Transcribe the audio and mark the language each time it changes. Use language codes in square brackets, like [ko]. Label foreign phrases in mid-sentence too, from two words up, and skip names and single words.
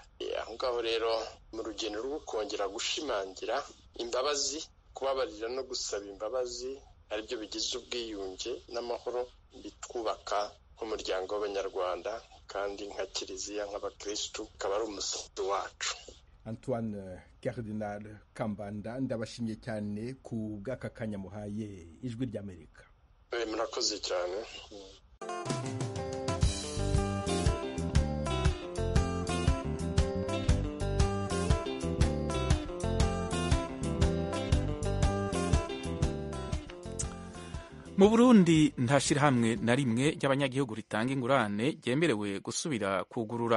[rw] Aho ngaho rero mu rugendo rwo kongera gushimangira imbabazi, kubabarira no gusaba imbabazi, aribyo bigize ubwiyunge n'amahoro, bitwubaka nk'umuryango w'Abanyarwanda kandi nka Kiliziya, nk'abakristu, akaba ari umusanzu wacu. Antoine Cardinal Kambanda, ndabashimye cyane ku bw'aka kanya muhaye Ijwi ry'Amerika. Murakoze cyane. [rn] Mu Burundi nta shirahamwe na rimwe ry'abanyagihugu ritanga ingurane ryemerewe gusubira kugurura.